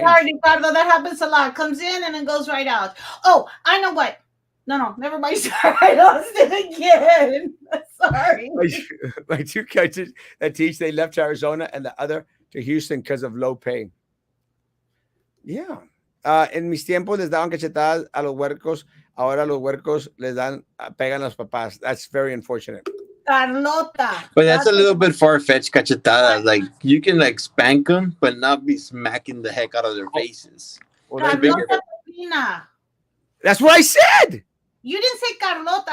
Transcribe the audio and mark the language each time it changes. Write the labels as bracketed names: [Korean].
[English] strange. Ricardo. That happens a lot. Comes in and then goes right out. Oh, I know what. No, never mind. Sorry, I lost it again. Sorry. My two coaches that teach, they left Arizona and the other to Houston because of low pay. Yeah. [Spanish] En mis tiempos les daban cachetadas a los huercos. Ahora los huercos les dan, pegan a los papás. [English] That's very unfortunate. Carlota. But that's a little bit far fetched, cachetada. Like, you can, like, spank them, but not be smacking the heck out of their faces. Well, that's bigger. Carlota Petrina. That's what I said. You didn't say Carlota.